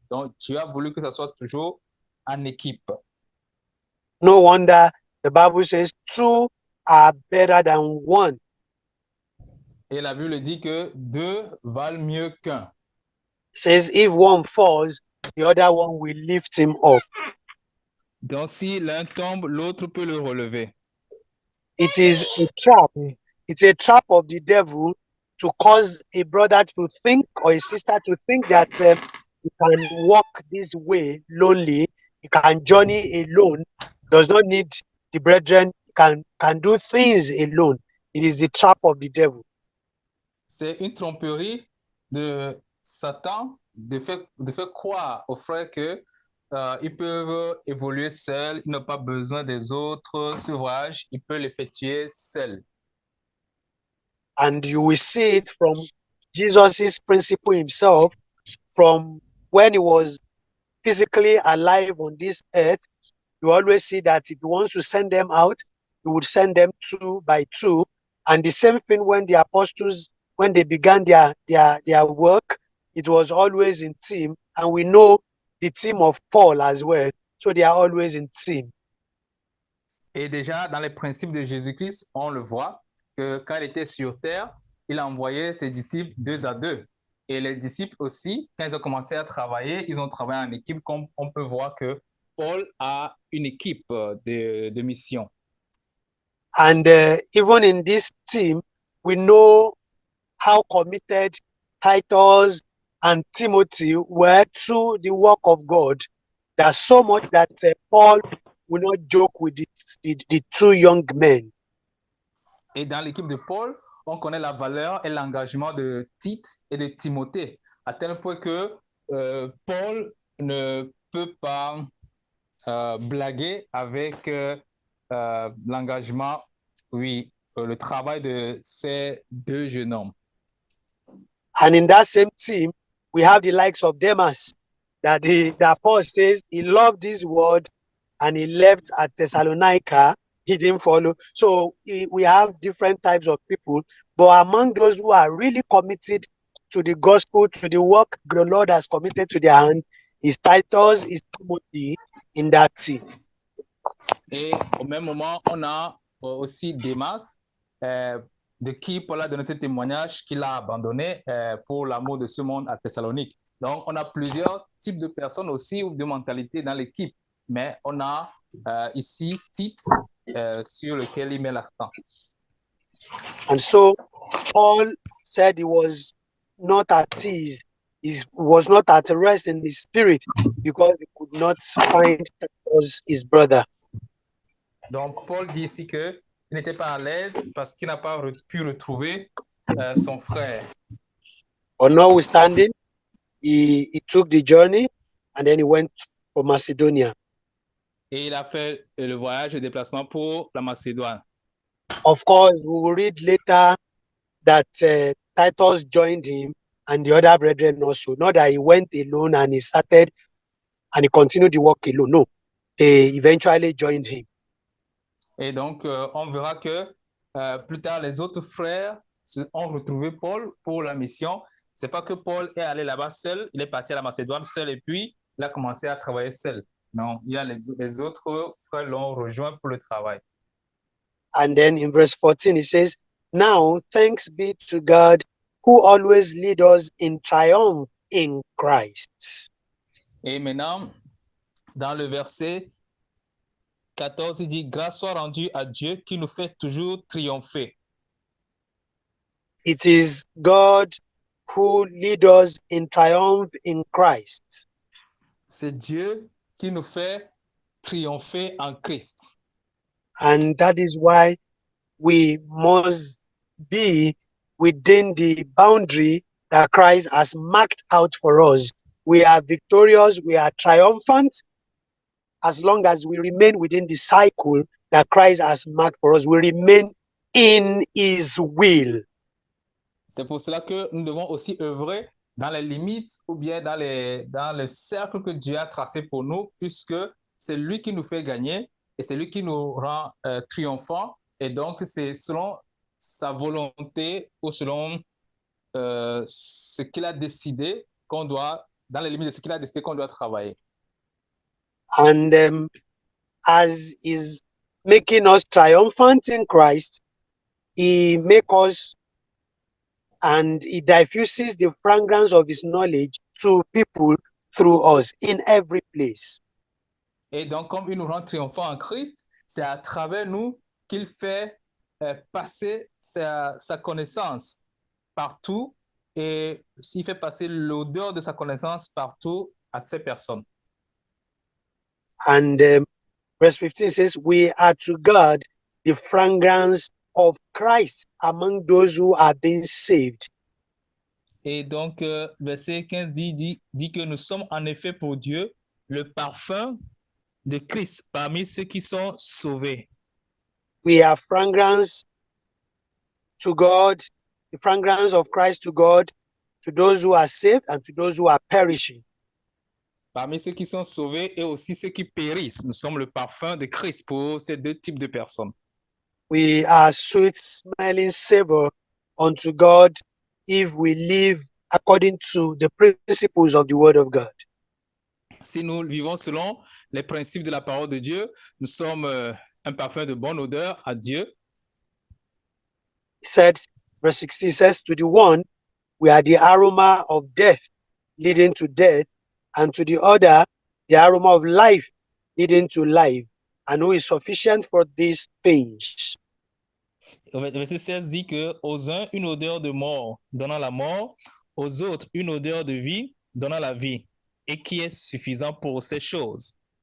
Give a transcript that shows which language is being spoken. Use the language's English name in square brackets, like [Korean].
[French] Donc, Dieu a voulu que ça soit toujours en équipe. [English] No wonder the Bible says 2 are better than 1. [French] Et la Bible dit que 2 valent mieux qu'un. [English] Says if one falls, the other one will lift him up. [French] Donc, si l'un tombe, l'autre peut le relever. [English] It is a trap. It's a trap of the devil to cause a brother to think or a sister to think that he can walk this way lonely, he can journey alone, does not need the brethren, can do things alone. It is the trap of the devil. [French] C'est une tromperie de Satan de faire croire aux frères que ils peuvent évoluer seuls, ils n'ont pas besoin des autres. Ce voyage, ils peuvent l'effectuer seuls. [English] And you will see it from Jesus's principle himself, from when he was physically alive on this earth. You always see that if he wants to send them out, he would send them 2 by 2. And the same thing when the apostles, when they began their work, it was always in team. And we know the team of Paul as well. So they are always in team. [French] Et déjà, dans les principes de Jésus-Christ, on le voit que quand il était sur terre, il envoyait ses disciples 2 à 2. Et les disciples aussi, quand ils ont commencé à travailler, ils ont travaillé en équipe, comme on peut voir que Paul a une équipe de mission. [English] And even in this team, we know how committed Titus and Timothy were to the work of God. There's so much that Paul will not joke with the 2 young men. [French] Et dans l'équipe de Paul, on connaît la valeur et l'engagement de Tite et de Timothée, à tel point que Paul ne peut pas blaguer avec l'engagement, le travail de ces 2 jeunes hommes. [English] And in that same team, we have the likes of Demas, that Paul says he loved this world and he left at Thessalonica. He didn't follow. So we have different types of people, but among those who are really committed to the gospel, to the work the Lord has committed to their hand, is Titus, is Timothy in that team. [French] Et au même moment, on a aussi Démas, de qui Paul a donné ce témoignage qu'il a abandonné pour l'amour de ce monde à Thessalonique. Donc, on a plusieurs types de personnes aussi ou de mentalités dans l'équipe, mais on a ici Tite sur lequel il met l'accent. [English] And so, Paul said he was not at ease, he was not at rest in his spirit because he could not find his brother. [French] Donc, Paul dit ici qu'il n'était pas à l'aise parce qu'il n'a pas pu retrouver son frère. [English] But notwithstanding, he took the journey and then he went for Macedonia. [French] Et il a fait le voyage, le déplacement pour la Macédoine. [English] Of course, we will read later that Titus joined him and the other brethren also. Not that he went alone and he started and he continued the work alone. No, they eventually joined him. [French] Et donc, on verra que plus tard, les autres frères ont retrouvé Paul pour la mission. C'est pas que Paul est allé là-bas seul, il est parti à la Macédoine seul et puis il a commencé à travailler seul. Non, il y a les autres frères l'ont rejoint pour le travail. [English] And then in verse 14, it says, "Now thanks be to God who always leads us in triumph in Christ." [French] Et maintenant, dans le verset 14, il dit, grâce soit rendue à Dieu qui nous fait toujours triompher. [English] It is God who leads us in triumph in Christ. [French] C'est Dieu qui nous fait triompher en Christ. [English] And that is why we must be within the boundary that Christ has marked out for us. We are victorious, we are triumphant, as long as we remain within the cycle that Christ has marked for us. We remain in his will. [French] C'est pour cela que nous devons aussi œuvrer dans les limites ou bien dans le cercle que Dieu a tracé pour nous, puisque c'est lui qui nous fait gagner et c'est lui qui nous rend triomphants. Et donc, c'est selon sa volonté ou selon ce qu'il a décidé qu'on doit, dans les limites de ce qu'il a décidé qu'on doit travailler. [English] And as is making us triumphant in Christ, he makes us and he diffuses the fragrance of his knowledge to people through us in every place. [French] Et donc, comme il nous rend triomphants en Christ, c'est à travers nous qu'il fait passer sa connaissance partout et s'il fait passer l'odeur de sa connaissance partout à ces personnes. [English] And verse 15 says, we are to God the fragrance of Christ among those who are being saved. [French] Et donc, verset 15 dit que nous sommes en effet pour Dieu le parfum de Christ parmi ceux qui sont sauvés. [English] We are fragrance to God, the fragrance of Christ to God, to those who are saved and to those who are perishing. [French] Parmi ceux qui sont sauvés et aussi ceux qui périssent, nous sommes le parfum de Christ pour ces deux types de personnes. [English] We are sweet smelling savor unto God if we live according to the principles of the word of God. [French] Si nous vivons selon les principes de la parole de Dieu, nous sommes un parfum de bonne odeur à Dieu. [English] He said, verse 16 says, to the one, we are the aroma of death leading to death, and to the other, the aroma of life leading to life, and who is sufficient for these things. [French] Verset 16 dit que aux uns une odeur de mort donnant la mort, aux autres une odeur de vie donnant la vie, et qui est suffisant pour ces choses.